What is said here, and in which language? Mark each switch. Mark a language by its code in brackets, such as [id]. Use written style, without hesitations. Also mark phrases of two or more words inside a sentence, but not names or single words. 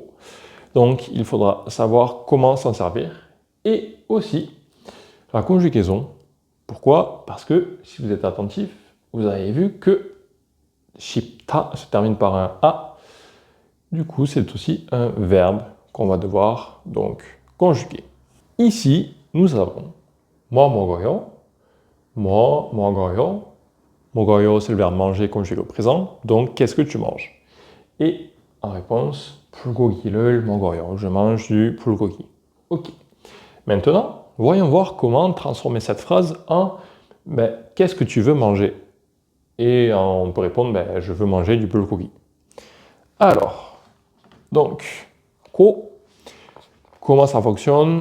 [fr] Donc il faudra savoir comment s'en servir et aussi la conjugaison. Pourquoi? Parce que si vous êtes attentif, vous avez vu que 싶다 se termine par un A. Du coup, c'est aussi un verbe qu'on va devoir donc conjuguer. Ici, nous avons [ko] 뭐 먹어요, 뭐 먹어요. 먹어요, [fr] c'est le verbe manger conjugué au présent. Donc, qu'est-ce que tu manges? Et en réponse, [ko] 불고기를 먹어요. [fr] Je mange du bulgogi. Ok. Maintenant, voyons voir comment transformer cette phrase en qu'est-ce que tu veux manger? Et on peut répondre je veux manger du bulgogi. Alors, donc, 고, comment ça fonctionne?